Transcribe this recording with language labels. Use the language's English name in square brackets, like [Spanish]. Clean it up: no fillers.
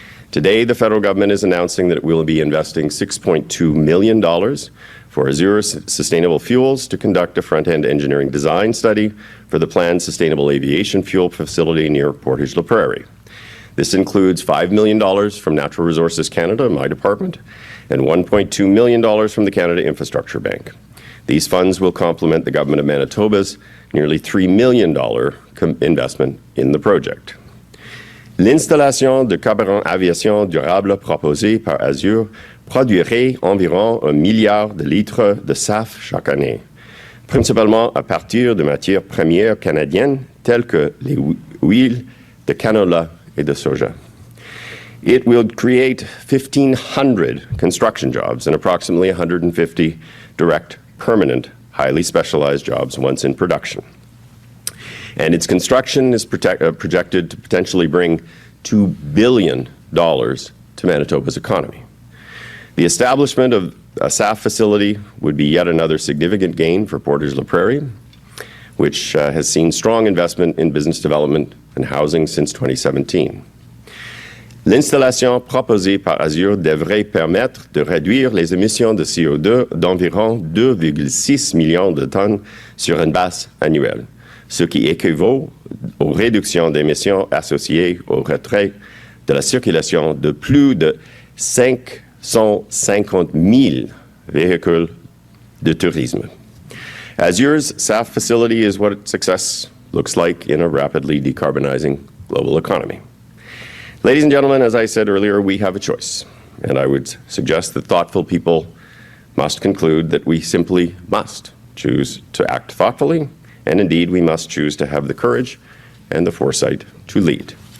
[English] Today, the federal government is announcing that it will be investing $6.2 million for Azure Sustainable Fuels to conduct a front-end engineering design study for the planned sustainable aviation fuel facility near Portage la Prairie. This includes $5 million from Natural Resources Canada, my department, and $1.2 million from the Canada Infrastructure Bank. These funds will complement the Government of Manitoba's nearly $3 million investment in the project. [French] L'installation de carburant aviation durable proposée par Azure produirait environ 1 milliard de litres de SAF chaque année, principalement à partir de matières premières canadiennes telles que les huiles de canola et de soja. [English] It will create 1,500 construction jobs and approximately 150 direct, permanent, highly specialized jobs once in production. And its construction is projected to potentially bring $2 billion to Manitoba's economy. The establishment of a SAF facility would be yet another significant gain for Portage la Prairie, which has seen strong investment in business development and housing since 2017. [French] L'installation proposée par Azure devrait permettre de réduire les émissions de CO2 d'environ 2,6 millions de tonnes sur une base annuelle, ce qui équivaut aux réductions d'émissions associées au retrait de la circulation de plus de 550 000 véhicules de tourisme. [English] Azure's SAF facility is what success looks like in a rapidly decarbonizing global economy. Ladies and gentlemen, as I said earlier, we have a choice, and I would suggest that thoughtful people must conclude that we simply must choose to act thoughtfully, and indeed we must choose to have the courage and the foresight to lead.